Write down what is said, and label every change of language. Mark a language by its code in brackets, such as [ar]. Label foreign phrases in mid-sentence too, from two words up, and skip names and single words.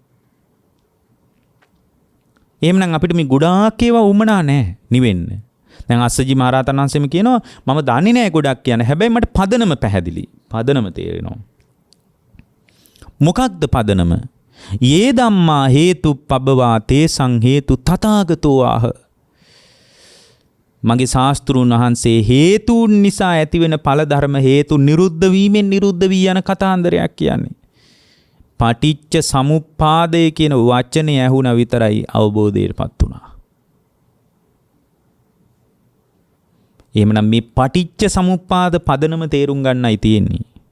[si] එහෙමනම් අපිට මේ ගොඩාක් ඒවා උමනා නැහැ නිවෙන්න. දැන් අස්සජී මහරහතන් වහන්සේම කියනවා මම දන්නේ නැහැ ගොඩක් කියන. හැබැයි මට පදනම පැහැදිලි. පදනම තේරෙනවා. මොකක්ද පදනම? [pi] යේ ධම්මා හේතුප්පබවා තේසං හේතු තථාගතෝ ආහ. [si] මගේ ශාස්ත්‍රුන් වහන්සේ හේතුන් නිසා ඇතිවෙන ඵල ධර්ම හේතු නිරුද්ධ වීමෙන් නිරුද්ධ වී යන කතාන්දරයක් කියන්නේ. පටිච්ච සමුප්පාදය කියන වචනේ ඇහුණා විතරයි අවබෝධයටපත් වුණා. එහෙමනම් මේ පටිච්ච සමුප්පාද පදනම තේරුම් ගන්නයි තියෙන්නේ.